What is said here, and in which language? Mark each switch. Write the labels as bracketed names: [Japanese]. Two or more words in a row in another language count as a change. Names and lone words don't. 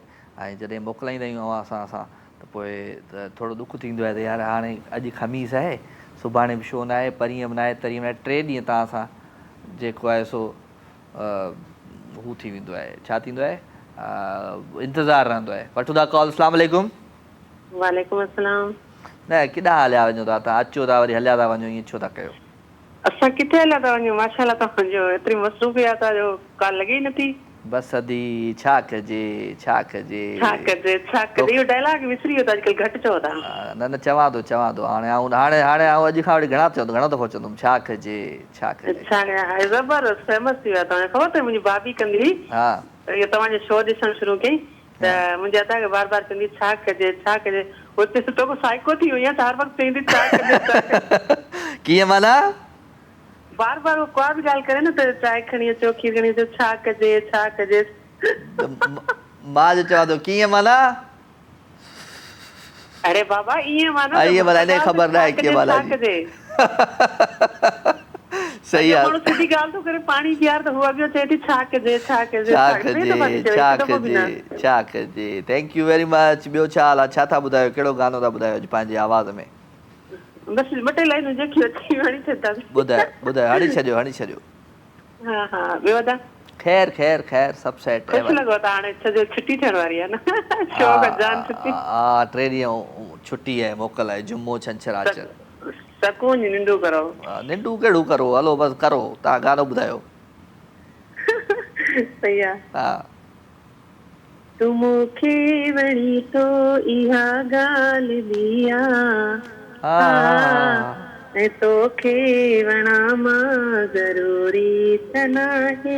[Sindhi] ऐं जॾहिं मोकिलाईंदा आहियूं अव्हां सां त पोइ त थोरो दुख थींदो आहे त यार हाणे अॼु ख़मीस आहे, सुभाणे बि शो न आहे, परीहं बि न आहे, तरीहं न आहे, 3 ॾींहं तव्हां सां जेको आहे सो हू थी वेंदो आहे, छा थींदो आहे, इंतज़ारु रहंदो आहे। वठूं था कॉल। [Arabic] السلام عليكم. وعليكم السلام. [Sindhi] न केॾां हलिया वञो था तव्हां? अचो था वरी हलिया था वञो, ईअं छो था कयो? असां किथे हलिया था वञूं? माशाअल्लाह तव्हांजो एतिरी मसरूफ़ियत आहे जो काल लॻे ई नथी। बस अदी छा कजे छा कजे छा कजे छा कजे, इहो डायलॉग विसरी वियो अॼुकल्ह, घटि चओ था। न चवां थो हाणे अॼु खां वठी घणो दफ़ो चवंदुमि छा कजे छा कजे। ज़बरदस्त फेमस थी वियो आहे। ख़बर अथव मुंहिंजी भाभी कंदी हुई, इहो तव्हांजो शो ॾिसणु शुरू कई त मुंहिंजे अदा खे बार बार चवंदी छा कजे छा कजे। हुते तो को साइको थी वई आहे त हर वक़्तु चवंदी छा कजे। कीअं माना? बार बार वो को भी ॻाल्हि करे न त चांहि खणी अचो, खीर खणी अचो, छा कजे छा कजे। मां जो चवां थो कीअं माना? अरे बाबा ईअं माना ईअं माना इनखे ख़बर न आहे कीअं माना सही आहे। माण्हू सिधी ॻाल्हि थो करे पाणी पीआर त हू अॻियो चए थी छा कजे छा कजे छा कजे छा कजे छा कजे। [English] thank you very much. [Sindhi] ॿियो छा हाल आहे? छा था ॿुधायो? कहिड़ो गानो था ॿुधायो अॼु पंहिंजी आवाज़ में? बस ॿ टे लाइनूं जेकी अची हणी छॾंदासीं। ॿुधायो हणी छॾियो। हा हा ॿियो वॾा? ख़ैर सभु सेट आहे। ख़ुशि लॻो त हाणे छॾियो, छुटी थियण वारी आहे न। शो खां जान छुटी। हा 3 ॾींहं छुटी आहे, मोकल आहे, जुमो छंछरु आचर। सकून जी निंडू करो। निंडू कहिड़ू करो, हलो बसि करो। तव्हां गानो ॿुधायो। सही आहे। हा तूं मूंखे वणी तो इहा ॻाल्हि बि आहे, ऐं तोखे वणा मां ज़रूरी त नाहे।